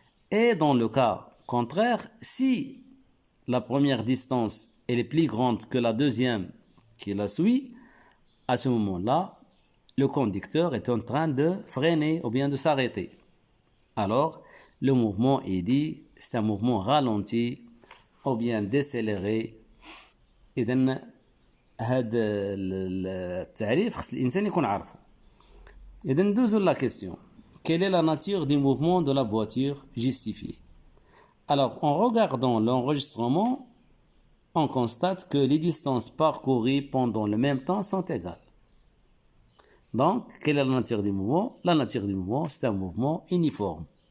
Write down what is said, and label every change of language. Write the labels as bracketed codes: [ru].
[fr] Et dans le cas contraire, si la première distance elle est plus grande que la deuxième qui la suit, à ce moment-là, le conducteur est en train de freiner ou bien de s'arrêter. Alors, le mouvement est dit, c'est un mouvement ralenti ou bien décéléré. [ar] إذن هذا التعريف خص الإنسان يكون عارفه. إذا ندوزو لا question. [fr] Quelle est la nature du mouvement de la voiture justifiée? Alors, en regardant l'enregistrement, on constate que les distances parcourues pendant le même temps sont égales. Donc, quelle est la nature du mouvement? La nature du mouvement, c'est un mouvement uniforme.